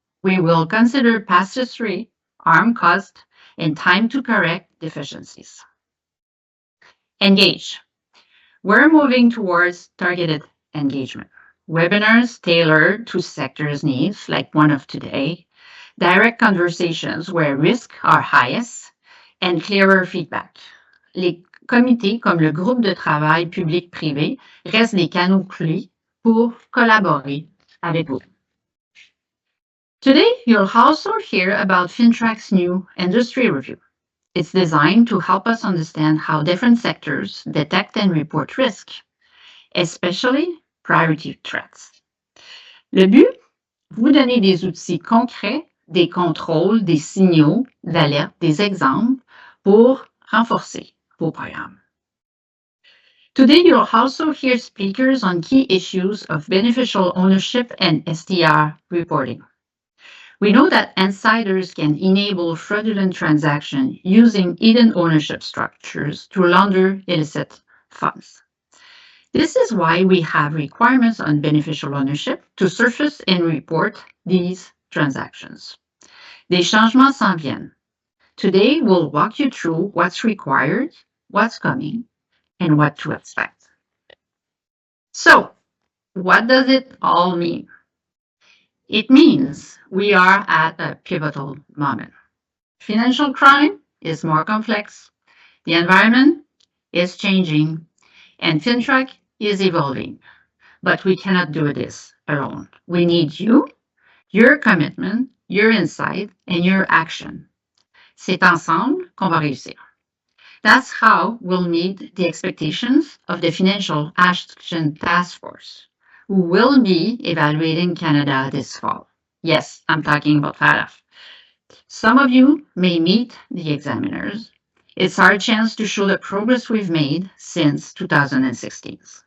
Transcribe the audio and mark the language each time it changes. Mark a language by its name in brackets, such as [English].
[English] We will consider past history, harm caused, and time to correct deficiencies. Engage. We're moving towards targeted engagement. Webinars tailored to sectors' needs, like one of today, direct conversations where risks are highest, and clearer feedback. [French] Les comités comme le groupe de travail public-privé restent des canaux clés pour collaborer avec vous. [English] Today, you'll also hear about FINTRAC's new industry review. It's designed to help us understand how different sectors detect and report risk, especially priority threats. [French] Le but, vous donner des outils concrets, des contrôles, des signaux d'alerte, des exemples pour renforcer vos programmes. [English] Today, you'll also hear speakers on key issues of beneficial ownership and STR reporting. We know that insiders can enable fraudulent transactions using hidden ownership structures to launder illicit funds. This is why we have requirements on beneficial ownership to surface and report these transactions. [French] Des changements s'en viennent. [English] Today, we'll walk you through what's required, what's coming, and what to expect. So, what does it all mean? It means we are at a pivotal moment. Financial crime is more complex, the environment is changing, and FINTRAC is evolving. But we cannot do this alone. We need you, your commitment, your insight, and your action. [French] C'est ensemble qu'on va réussir. [English] That's how we'll meet the expectations of the Financial Action Task Force, who will be evaluating Canada this fall. Yes, I'm talking about FATF. Some of you may meet the examiners. It's our chance to show the progress we've made since 2016.